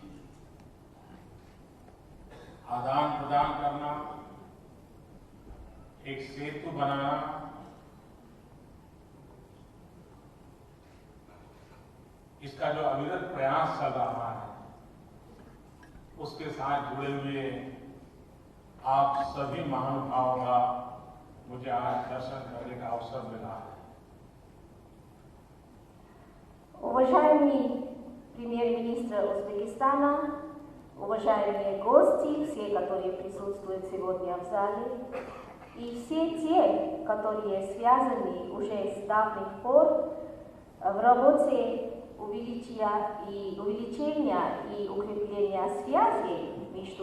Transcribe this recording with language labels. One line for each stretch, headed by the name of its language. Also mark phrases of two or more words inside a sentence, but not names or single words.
Hindi: आदान प्रदान करना, एक सेतु बनाना, इसका जो अविरत प्रयास चल रहा है, उसके साथ जुड़े हुए आप सभी महानुभावों का मुझे आज दर्शन करने का अवसर मिला है।
Russian: Уважаемый премьер-министр Узбекистана, уважаемые гости, все, которые присутствуют сегодня в зале, и все те, которые связаны уже с давних пор в работе увеличения и укрепления связей между